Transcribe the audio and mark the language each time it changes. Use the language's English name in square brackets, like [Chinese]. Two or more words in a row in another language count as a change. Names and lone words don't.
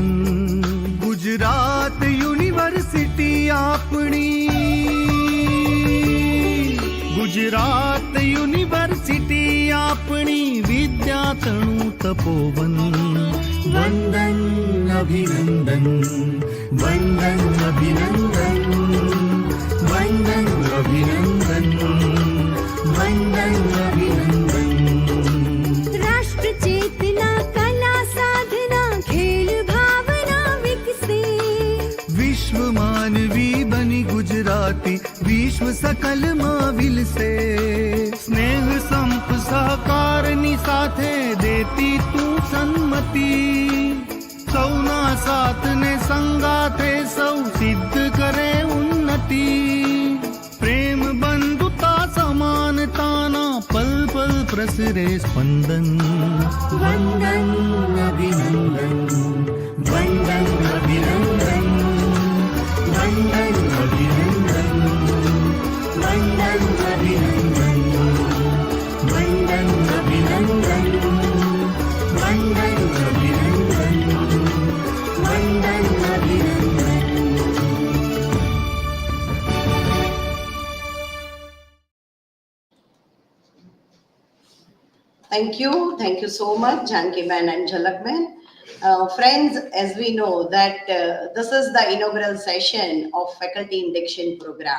[Gujarati] ગુજરાત યુનિવર્સિટી આપણી, ગુજરાત યુનિવર્સિટી આપણી વિદ્યાતણું તપોવન. વંદન અભિનંદન, વંદન અભિનંદન, વંદન અભિનંદન, વંદન અભિનંદન. રાષ્ટ્ર ચેતના કલા સાધના ખેલ ભાવના વિકસે. વિશ્વ માનવી બની ગુજરાતી વિશ્વ સકલ માં વિલસે. સ્નેહ સંપ સહકારની સાથે દેતી તું સન્મતિ. સૌના સાથને સંગાથે સૌ સિદ્ધ કરે ઉન્નતિ. પ્રેમ બંધ પ્રસરે સ્પંદન। વંદન અભિનંદન, વંદન અભિનંદન, વંદન અભિનંદન, વંદન અભિનંદન, વંદન અભિનંદન, વંદન અભિનંદન, વંદન અભિનંદન। [English] Thank you so much, Janki Man and Jhalak Man. Friends, as we know that this is the inaugural session of Faculty Induction Program.